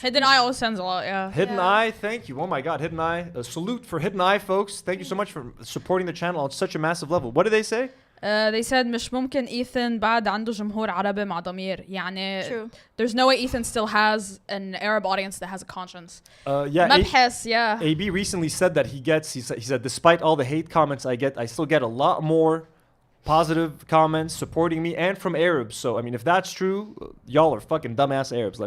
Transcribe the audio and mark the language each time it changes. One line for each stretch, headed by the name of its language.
English: Hidden Eye always sends a lot, yeah. Hidden Eye, thank you. Oh my God, Hidden Eye. A salute for Hidden Eye, folks. Thank you so much for supporting the channel on such a massive level. What did they say? They said
Arabic: مش ممكن Ethan بعد عنده جمهور عربي مع ضمير. يعني
English: True. There's no way Ethan still has an Arab audience that has a conscience. Yeah. مبحث, yeah. AB recently said that he said despite all the hate comments I get, I still get a lot more positive comments supporting me and from Arabs. So, I mean, if that's true, y'all are fucking dumbass Arabs.